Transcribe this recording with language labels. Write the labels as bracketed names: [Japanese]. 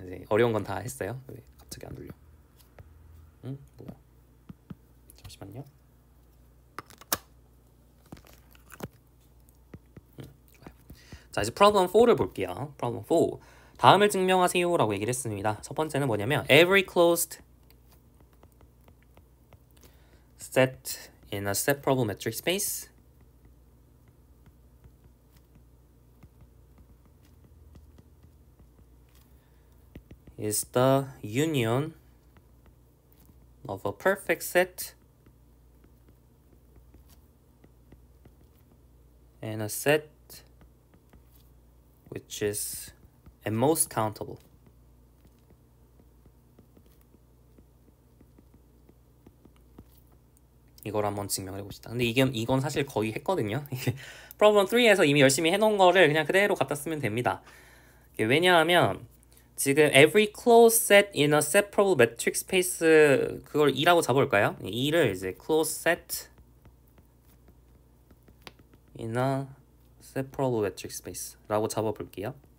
[Korean] 이제 어려운 건 다 했어요. 왜 갑자기 안 눌려? 응? 뭐야? 잠시만요. 좋아요. 자, 이제 프로블럼 4를 볼게요. 프로블럼 4. 다음을 증명하세요 라고 얘기를 했습니다. 첫 번째는 뭐냐면 [English] every closed set in a set problemmetric space is the union of a perfect set and a set which is at most countable. [Korean] 이걸 한번 증명을 해봅시다. 근데 이건 사실 거의 했거든요. 프로블럼 3에서 이미 열심히 해놓은 거를 그냥 그대로 갖다 쓰면 됩니다. 왜냐하면 지금 [English] every closed set in a separable metric space [Korean] 그걸 2라고 잡아볼까요? 2를 이제 closed set in a separable metric space라고 잡아볼게요.